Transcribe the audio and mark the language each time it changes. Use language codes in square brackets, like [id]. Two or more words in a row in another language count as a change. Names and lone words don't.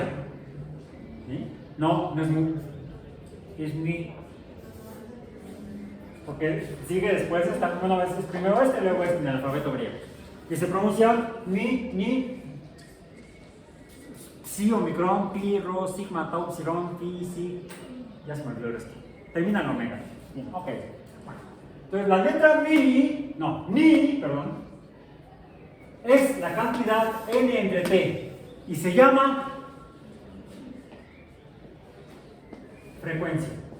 [es] ¿Sí? No es mu. Es mi. Porque sigue después, una vez es primero luego en el alfabeto griego. Y se pronuncia ni, si, omicron, pi, rho, sigma, tau, psilon, pi, si. Ya se me olvidó el resto. Termina en omega. Bien, ok. Entonces la letra ni, es la cantidad n entre t y se llama frecuencia.